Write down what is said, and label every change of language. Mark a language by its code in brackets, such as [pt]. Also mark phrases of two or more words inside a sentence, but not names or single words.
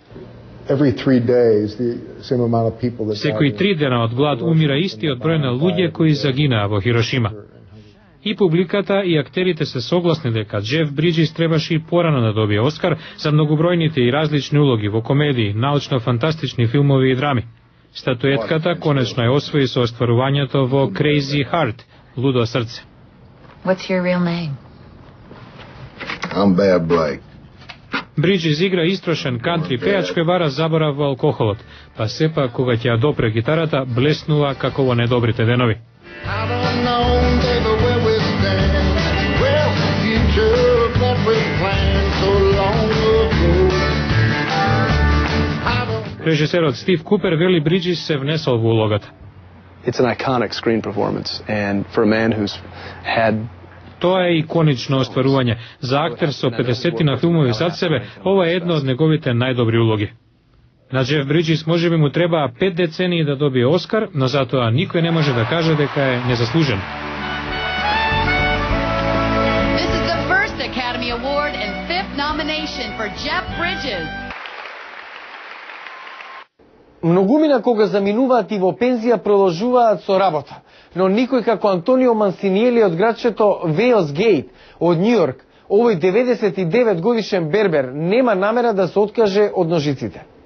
[mk] Секои 3 дена од глад умира истиот број на луѓе кои загинаа во Хирошима. И публиката и актерите се согласни дека Джеф Бриджис требаше и порано да добие Оскар за многобројните и различни улоги во комедии, научно-фантастични филмови и драми. Статуетката конечно ја освои со остварувањето во Crazy Heart, Лудо срце. [en] What's your real name? I'm Bad Blake. [mk] Бриджис игра истрошен кантри пејач кој бара заборав во алкохолот, па сепак кога ќе ја допре гитарата, блеснува како во недобрите денови. Режисерот Стив Купер вели Бриджис се внесол во улогата. [en] It's an iconic screen performance and for a man who's had [mk] Тоа е иконично остварување. За актер со 50 филмови зад себе, ова е едно од неговите најдобри улоги. На Джеф Бриджис можеби му требаа 5 децении да добие Оскар, но затоа никој не може да каже дека е незаслужен. [en] This is the first Academy Award and 5th nomination for Jeff Bridges. [mk] Многумина кога заминуваат и во пензија продолжуваат со работа, но никој како Антонио Мансиниели од градчето Вейлс Гейт од Њујорк Овој 99 годишен бербер нема намера да се откаже од ножиците.